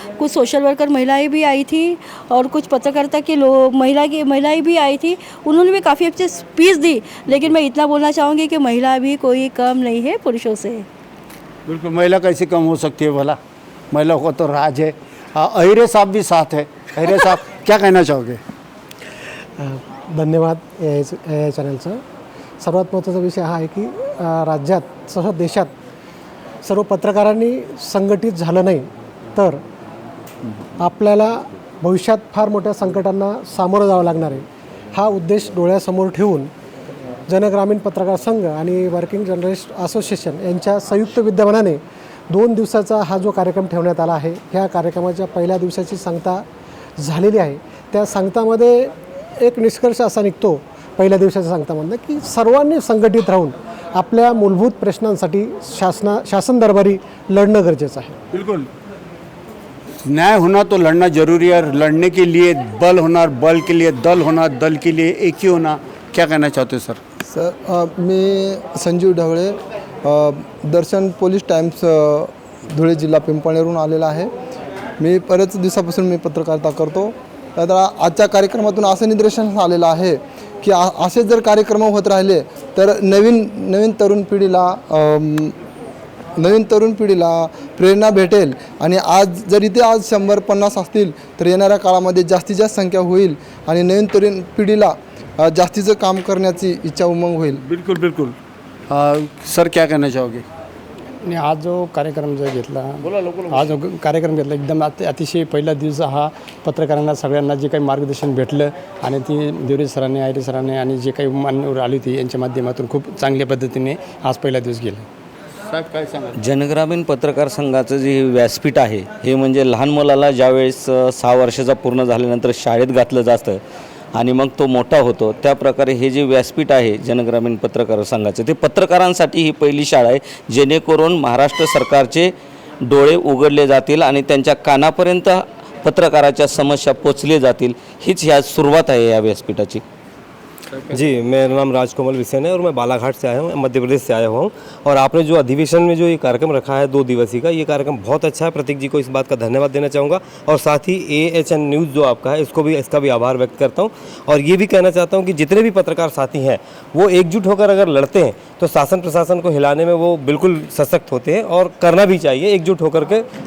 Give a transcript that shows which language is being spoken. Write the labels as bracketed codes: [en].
[hi] कुछ social worker महिलाएं भी आई थी और कुछ पत्रकारिता के लोग महिलाएं भी आई थी, उन्होंने भी काफ़ी अच्छे स्पीच दी। लेकिन मैं इतना बोलना चाहूँगी कि महिला भी कोई कम नहीं है पुरुषों से। बिल्कुल, महिला कैसे कम हो सकती है भला, महिला को तो राज है। अहिरे साहब भी साथ है। अहिरे साहब, क्या कहना चाहोगे? [mr] धन्यवाद या चॅनलचं। सर्वात महत्त्वाचा विषय हा आहे की राज्यात तसंच देशात सर्व पत्रकारांनी संघटित झालं नाही तर आपल्याला भविष्यात फार मोठ्या संकटांना सामोरं जावं लागणार आहे। हा उद्देश डोळ्यासमोर ठेवून जन ग्रामीण पत्रकार संघ आणि वर्किंग जर्नलिस्ट असोसिएशन यांच्या संयुक्त विद्यमानाने 2 दिवसाचा हा जो कार्यक्रम ठेवण्यात आला आहे, ह्या कार्यक्रमाच्या पहिल्या दिवसाची सांगता झालेली आहे। त्या सांगतामध्ये एक निष्कर्ष असा निघतो पहिल्या दिवसाच्या सांगतामधनं की सर्वांनी संघटित राहून आपल्या मूलभूत प्रश्नांसाठी शासन दरबारी लढणं गरजेचं आहे। [hi] बिल्कुल, न्याय होना तो लड़ना जरूरी है, लड़ने के लिए बल होना, बल के लिए दल होना, दल के लिए एक ही होना। क्या कहना चाहते सर? [mr] सर, मी संजीव ढवळे, दर्शन पोलीस टाइम्स धुळे जिल्हा पिंपळनेरहून आलेला आहे। मी बरेच दिवसापासून मी पत्रकारिता करतो। तर आजच्या कार्यक्रमातून असं निदर्शनास आलेलं आहे की असे जर कार्यक्रम होत राहिले तर नवीन तरुण पिढीला प्रेरणा भेटेल आणि आज जर इथे आज 100-50 असतील तर येणाऱ्या काळामध्ये जास्तीत जास्त संख्या होईल आणि नवीन तरुण पिढीला जास्तीचं काम करण्याची इच्छा उमंग होईल। [hi] बिल्कुल बिल्कुल। सर, क्या कहना चाहोगे? [mr] आणि आज जो कार्यक्रम जो घेतला आज जो कार्यक्रम घेतला एकदम अतिशय पहिला दिवस हा पत्रकारांना सगळ्यांना जे काही मार्गदर्शन भेटलं आणि ती देवरे सरांनी आयरे सरांनी आणि जे काही मान्यवर आली होती यांच्या माध्यमातून खूप चांगल्या पद्धतीने आज पहिला दिवस गेला. साहेब काय सांगा? जनग्रामीण पत्रकार संघाचं जे व्यासपीठ आहे हे म्हणजे लहान मुलाला ज्यावेळेस 6 वर्षाचा पूर्ण झाल्यानंतर शाळेत घातलं जातं आणि मग तो मोठा होतो, त्या प्रकारे हे जे व्यासपीठ आहे जनग्रामीण पत्रकार संघाचं ते पत्रकारांसाठी ही पहिली शाळा आहे, जेणेकरून महाराष्ट्र सरकारचे डोळे उघडले जातील आणि त्यांच्या कानापर्यंत पत्रकाराच्या समस्या पोचले जातील. हीच ह्या सुरुवात आहे या व्यासपीठाची. [hi] जी, मेरा नाम राजकमल विसेन है और मैं बालाघाट से आया हूँ, मध्य प्रदेश से आया हुआ हूँ. और आपने जो अधिवेशन में जो ये कार्यक्रम रखा है 2 दिवसीय का, ये कार्यक्रम बहुत अच्छा है. प्रतीक जी को इस बात का धन्यवाद देना चाहूँगा और साथ ही AHN न्यूज़ जो आपका है इसका भी आभार व्यक्त करता हूँ. और ये भी कहना चाहता हूँ कि जितने भी पत्रकार साथी हैं वो एकजुट होकर अगर लड़ते हैं तो शासन प्रशासन को हिलाने में वो बिल्कुल सशक्त होते हैं और करना भी चाहिए एकजुट होकर के.